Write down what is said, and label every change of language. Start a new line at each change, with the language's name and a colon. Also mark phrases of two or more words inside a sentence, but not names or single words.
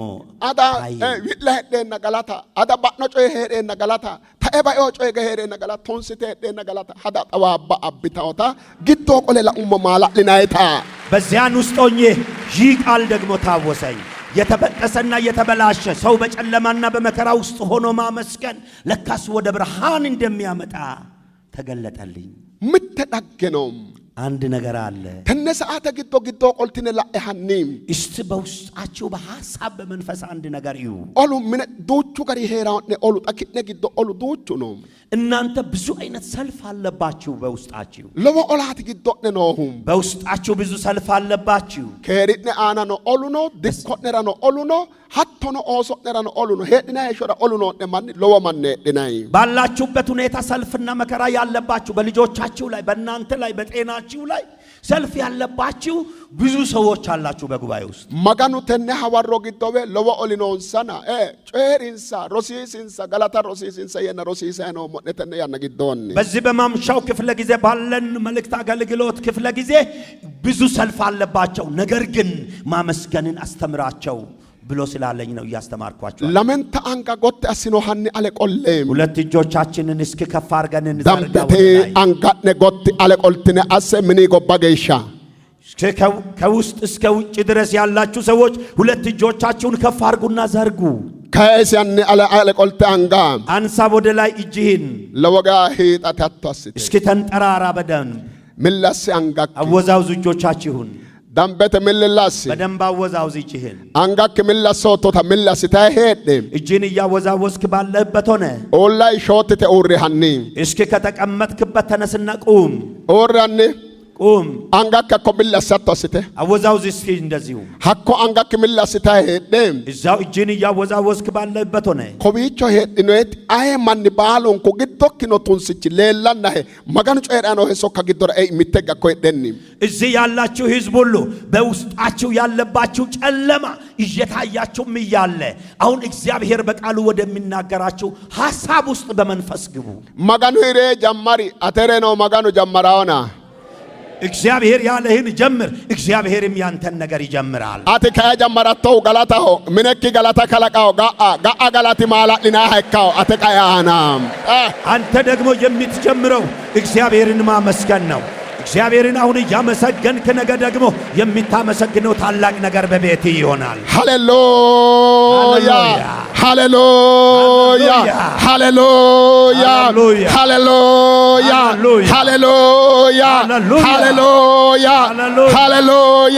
Sidamo: አዳ ዊላሄደና ገላታ አዳ ባኖ ጮይ ሄደና ገላታ ታኤባዮ ጮይ ገሄደና ገላታ ቶንስቴ ሄደና ገላታ ሀዳ ጠዋባ አብታውታ ግዶ ቆለላ ማላ ለናይታ
Amharic: በዚያን ውስጥ ሆኜ ይህ ቃል ደግሞ ታወሰኝ የተበጠሰና የተበላሸ ሰው በጨለማና በመከራ ውስጥ ሆኖ ማመስገን ለካስ ወደ ብርሃን እንደሚያመጣ ተገለጠልኝ ምትዳገነው አንድ ነገር አለ
Sidamo: tenne sa'aate giddo qoltine la'e hanniim
Amharic: እስቲ በውስጣችሁ በሐሳብ በመንፈስ አንድ ነገር እዩ
Sidamo: olu mine duuchu gari heeraanne olu xakine giddo olu duuchu no
Amharic: እናንተ ብዙ አይነት ሰልፍ አለባችሁ በውስጣችሁ
Sidamo: lowo olaati giddo'ne noohum
Amharic: በውስጣችሁ ብዙ ሰልፍ አለባችሁ
Sidamo: keeri'ne aana no olu no dikko'nera no olu no hattono ooso'nera no olu no heedhina heeshora olu no'ne manni lowo manni heedhinay
Amharic: ባላችሁበት ሁኔታ ሰልፍና መከራ ያለባችሁ በልጆቻችሁ ላይ በእናንተ ላይ በጤናችሁ ላይ ሰልፍ ያለባችሁ ብዙ ሰዎች አላችሁ በጉባኤ ውስጥ
Sidamo: maganu tenne hawarro giddowe lowo olinoonsana ceerinsa rosiisinsa galata rosiisinsa yena rosiisa no modne tenne yanna giddonni
Amharic: በዚህ በማምሻው ክፍለ ጊዜ ባለን መልእክት አገልግሎት ክፍለ ጊዜ ብዙ ሰልፍ አለባቸው ነገር ግን ማመስገንን አስተምራቸው ብሎ ስላለኝ ነው ያስተማርኳችሁ
Sidamo: lamenta anga gotte asino hanni ale qollem
Amharic: ሁለት እጆቻችንን እስኪ ከፍ አድርገን እንዘርጋው
Sidamo: dambete angatne gotti ale qoltine asse mini gobba geesha
Amharic: ከውስጥ እስከ ውጭ ድረስ ያላችሁ ሰዎች ሁለት እጆቻችሁን ከፍ አድርጉና ዘርጉ
Sidamo: kaesianne ale qolte anga
Amharic: አንሳ ወደ ላይ እጅህን
Sidamo: lowoga hiixate hatto assite
Amharic: እስኪ ተንጠራራ በደንብ
Sidamo: millassi angak
Amharic: አወዛውዙ እጆቻችሁን
Sidamo: dambete millassi
Amharic: በደንብ አወዛውዝ እጅህን
Sidamo: angak millassotota millasita heedhe
Amharic: እጅህን እያወዛወዝክ ባለህበት ሆነ
Sidamo: ollai shootite uurri hanni
Amharic: እስኪ ከተቀመጥክበት ተነስና ቁም
Sidamo: uurri hanni
Amharic: ቁም
Sidamo: angak akko millasatto assite
Amharic: አወዛውዝ እስኪ እንደዚሁ
Sidamo: hakko angak millasita heedhe
Amharic: እዛው እጅህን እያወዛወዝክ ባለህበት ሆነ
Sidamo: kobiicho heedhinoet aye manni baalunku giddokkino tunsichi leellannahe maganu coyidhano he sokka giddora mittegga ko heedhenni
Amharic: እዚህ ያላችሁ ህዝብ ሁሉ በውስጣችሁ ያለባችሁ ጨለማ እየታያችሁም እያለ አሁን እግዚአብሔር በቃሉ ወደሚናገራችሁ ሐሳብ ውስጥ በመንፈስ ግቡ
Sidamo: maganu hire jammari atere no maganu jammaraona
Amharic: እግዚአብሔር ያለህን ጀምር እግዚአብሔርም ያንተን ነገር ይጀምራል
Sidamo: ati kaya jammarato galataho minekki galata kalaqao ga'a galati maaladhina hekkao ate qayaana
Amharic: አንተ ደግሞ የምትጀምረው እግዚአብሔርን ማመስገን ነው እግዚአብሔርን አሁን ያመሰገንክ ነገ ደግሞ የሚታመሰግነው ታላቅ ነገር በቤት ይሆናል ሃሌሉያ ሃሌሉያ ሃሌሉያ ሃሌሉያ ሃሌሉያ ሃሌሉያ ሃሌሉያ